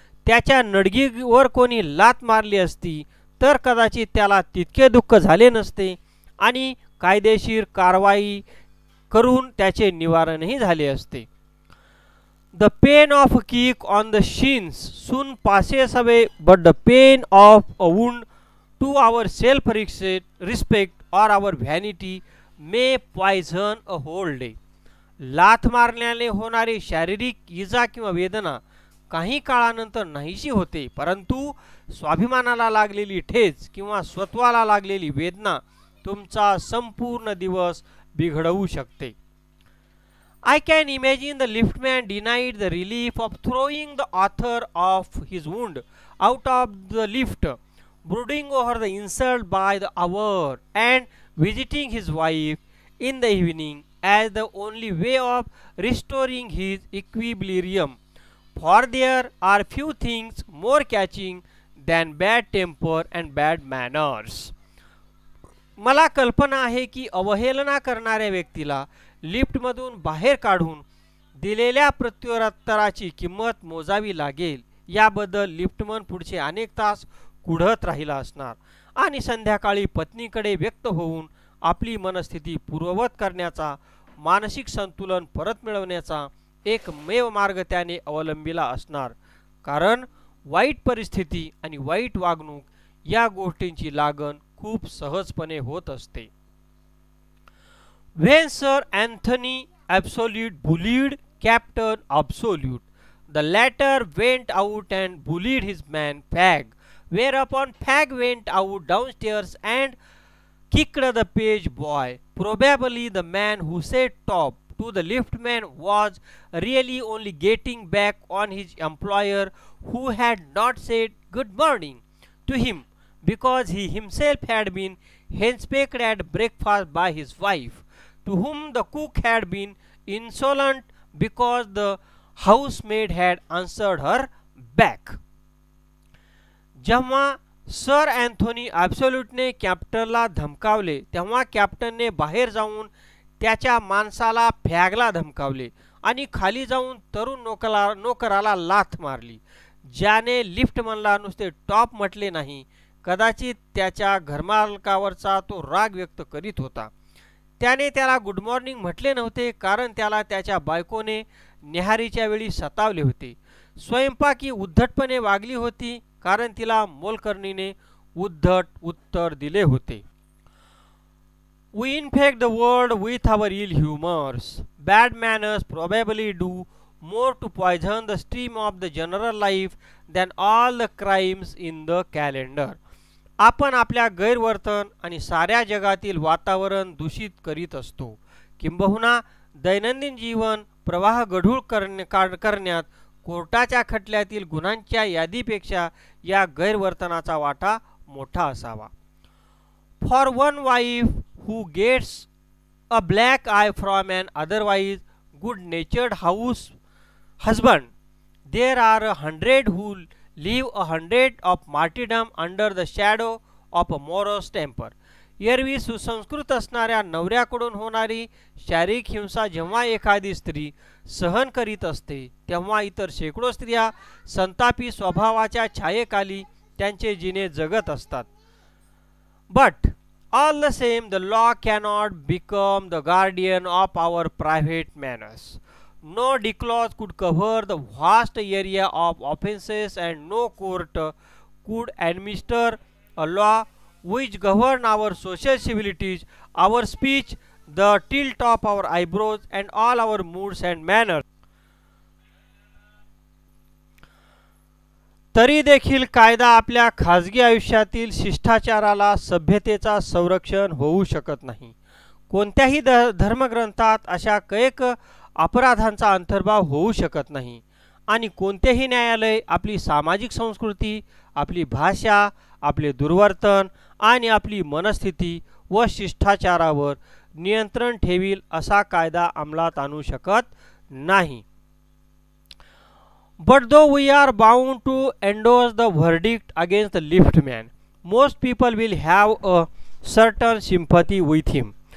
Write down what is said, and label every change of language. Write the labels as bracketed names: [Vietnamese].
[Marathi] त्याच्या नडगीवर कोणी लात मारली असती तर कदाचित त्याला तितके दुःख झाले नसते आणि कायदेशीर कारवाई करून त्याचे निवारणही झाले असते. [English] The pain of a kick on the shins soon passes away, but the pain of a wound to our self-respect or our vanity may poison a whole day. [Marathi] लाथ मारल्याने होणारी शारीरिक इजा किंवा वेदना काही काळानंतर नाहीशी होते, परंतु स्वाभिमानाला लागलेली ठेच किंवा स्वत्वाला लागलेली वेदना तुमचा संपूर्ण दिवस बिघडवू शकते. [English] I can imagine the liftman denied the relief of throwing the author of his wound out of the lift, brooding over the insult by the hour, and visiting his wife in the evening as the only way of restoring his equilibrium. For there are few things more catching than bad temper and bad manners. [Marathi] मला कल्पना आहे की अवहेलना करणाऱ्या व्यक्तीला लिफ्टमधून बाहेर काढून दिलेल्या प्रत्युत्तराची किंमत मोजावी लागेल. याबद्दल लिफ्टमन पुढचे अनेक तास कुढत राहिला असणार आणि संध्याकाळी पत्नीकडे व्यक्त होऊन आपली मनस्थिती पूर्ववत करण्याचा, मानसिक संतुलन परत मिळवण्याचा एकमेव मार्ग त्याने अवलंबिला असणार, कारण वाईट परिस्थिती आणि वाईट वागणूक या गोष्टींची लागण खूप सहजपणे होत असते. [English] When Sir Anthony Absolute bullied Captain Absolute, the latter went out and bullied his man Fag, whereupon Fag went out downstairs and kicked the page boy. Probably the man who said top to the liftman was really only getting back on his employer who had not said good morning to him because he himself had been henpecked at breakfast by his wife, to whom the cook had been insolent because the housemaid had answered her back. [Marathi] जेव्हा sir Anthony ॲब्सोल्यूटने कॅप्टनला धमकावले तेव्हा कॅप्टनने बाहेर जाऊन त्याच्या माणसाला फॅगला धमकावले आणि खाली जाऊन तरुण नोकराला लाथ मारली, ज्याने लिफ्टमनला नुसते टॉप म्हटले नाही, कदाचित त्याच्या घरमालकावरचा तो राग व्यक्त करीत होता. त्याने त्याला गुड मॉर्निंग म्हटले नव्हते, कारण त्याला त्याच्या बायकोने न्याहारीच्या वेळी सतावले होते. स्वयंपाकी उद्धटपणे वागली होती, कारण तिला मोलकर्णीने उद्धट उत्तर दिले होते. [English] We infect the world with our ill humors. Bad manners probably do more to poison the stream of the general life than all the crimes in the calendar. [Marathi] आपण आपल्या गैरवर्तन आणि साऱ्या जगातील वातावरण दूषित करीत असतो. किंबहुना दैनंदिन जीवन प्रवाह गढूळ करण्यात कोर्टाच्या खटल्यातील गुन्ह्यांच्या यादीपेक्षा या गैरवर्तनाचा वाटा मोठा असावा. For one wife who gets a black I from and otherwise good नेचर्ड husband, there are 100 who live 100 of martyrdom under the shadow of a morose temper. एरवी सुसंस्कृत असणाऱ्या नवऱ्याकडून होणारी शारीरिक हिंसा जेव्हा एखादी स्त्री सहन करीत असते तेव्हा इतर शेकडो स्त्रिया संतापी स्वभावाच्या छायेखाली त्यांचे जिने जगत असतात. [English] But all the same, the law cannot become the guardian of our private manners. No declause could cover the vast area of offences, and no court could administer a law which govern our social civilities, our speech, the tilt of our eyebrows, and all our moods and manners. [Marathi] तरी देखील कायदा आपल्या खाजगी आयुष्यातील शिष्टाचाराला सभ्यतेचा संरक्षण होऊ शकत नाही. कोणत्याही धर्मग्रंथात अशा कैक अपराधांचा अंतर्भाव होऊ शकत नाही आणि कोणतेही न्यायालय आपली सामाजिक संस्कृती, आपली भाषा, आपले दुर्वर्तन आणि आपली मनस्थिती व शिष्टाचारावर नियंत्रण ठेवील असा कायदा अंमलात आणू शकत नाही. [English] But though we are bound to endorse the verdict against the liftman, most people will have a certain sympathy with him.